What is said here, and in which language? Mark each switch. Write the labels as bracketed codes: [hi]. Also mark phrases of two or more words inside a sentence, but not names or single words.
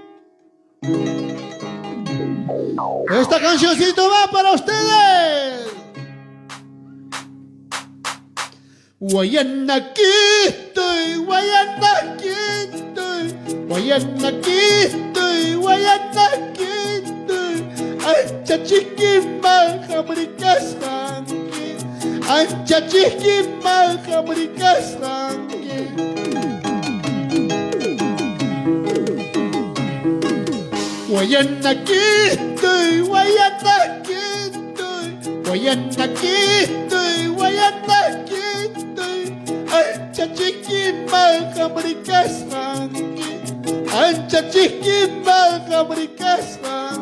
[es] Esta cancioncito va para ustedes. Guayana aquí estoy, Guayana aquí estoy, Guayana aquí estoy, Guayana aquí estoy. [qu] Ay, chachiquima, jabricasa. Ancha chiquima, jabricasa. [es] Guayana aquí estoy, Guayana aquí estoy, Guayana aquí estoy, Guayana aquí estoy. [qu] Ancha chiquima, jabricasa. Ancha chiquima, jabricasa.